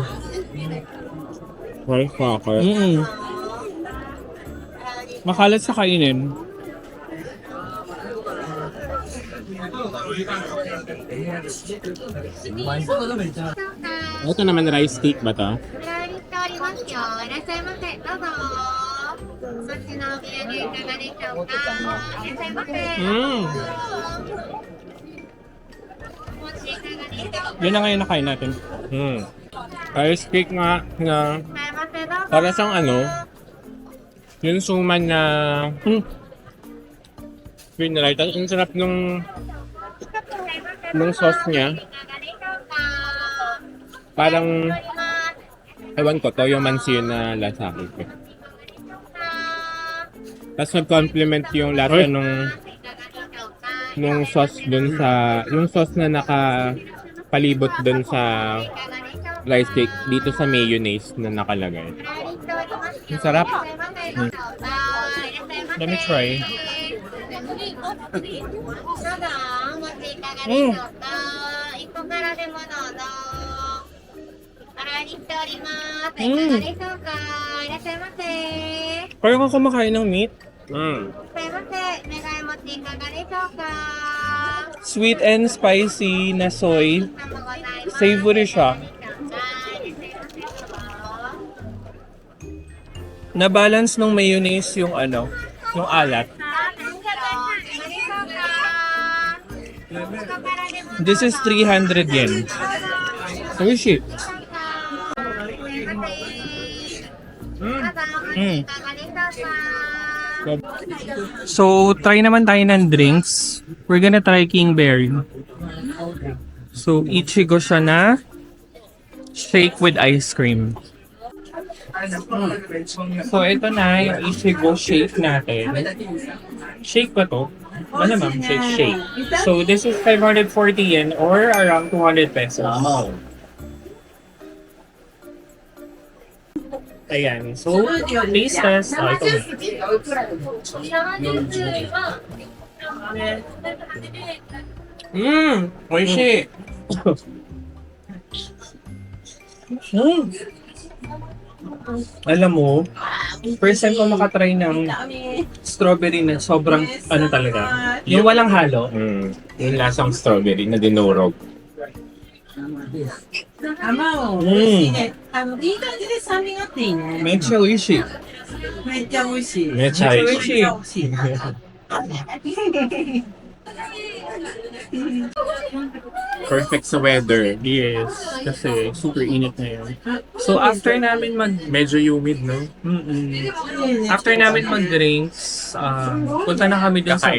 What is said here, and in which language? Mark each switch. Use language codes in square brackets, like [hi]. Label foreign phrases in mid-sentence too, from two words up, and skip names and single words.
[tl] Firecracker. Makalat sa kainin. Ito naman [en] rice cake [tl] ba to? [ja] お代わりしておりますよ。いらっしゃいませ。どうぞ。そっちのお土産いかがでしょうか。いらっしゃいませ。 Mm. お持ちいかがでしょうか。 [tl] Yun na ngayon nakain natin. Mm. [en] Rice cake [tl] nga na [ja] いらっしゃいませ。どうぞ。 [tl] para siyang ano, yung suman na pinray. Tapos ang sarap nung sauce niya. [ja] いかがでしょうか。 [tl] Parang, [ja] おります。 [tl] ewan ko, toyo mansi yun na lasa ko. Tapos nag-complement yung lasa nung [ja] いかがでしょうか。 [tl] nung sauce dun sa, yung sauce na nakapalibot dun sa [ja] いかがでしょうか。 [en] rice cake [tl] dito sa mayonnaise na nakalagay. [ja] お代わりしておりますよ。 [tl] Ang sarap. [ja] いらっしゃいませ。どうぞ。いらっしゃいませ。 [en] Let me try. [ja] どうぞ。お持ちいかがでしょうか。一個からでもどうぞ。お代わりしております。いかがでしょうか。いらっしゃいませ。 [tl] Parang ako kumakain ng meat. Mm. [ja] いらっしゃいませ。願い持ちいかがでしょうか。 [en] Sweet and spicy na soy. [ja] たまございます。 [tl] Savory siya. [ja] いらっしゃいませ。どうぞ。 [tl] Na-balance ng mayonnaise yung ano, yung alat. [en] This is 300 yen. Oh shit. Mm. [tl] So, try naman tayo ng drinks. [en] We're gonna try King Berry. [tl] So, Ichigo siya na [en] shake with ice cream. [tl] So, ito na yung Ichigo shake natin. Shake ba to? Ano ma'am? Shake. [en] So, this is 540 yen or around 200 pesos. [tl] Ayan. So, [en] taste test. [tl] Oh, ito. Oishi. Alam mo, [en] first time [tl] ko makatry ng strawberry na sobrang ano talaga. Yung walang halo. Mm. Yung lasang strawberry na dinurog. [ja] 甘を、うん美味しいね。いい感じで酸味があっていいね。めっちゃ美味しい。めっちゃ美味しい。めっちゃ美味しい。めっちゃ美味しい。 [tl] Perfect sa weather. Yes, kasi super init na yun. So after namin Medyo humid, no? after namin mag-drinks, punta na kami dun sa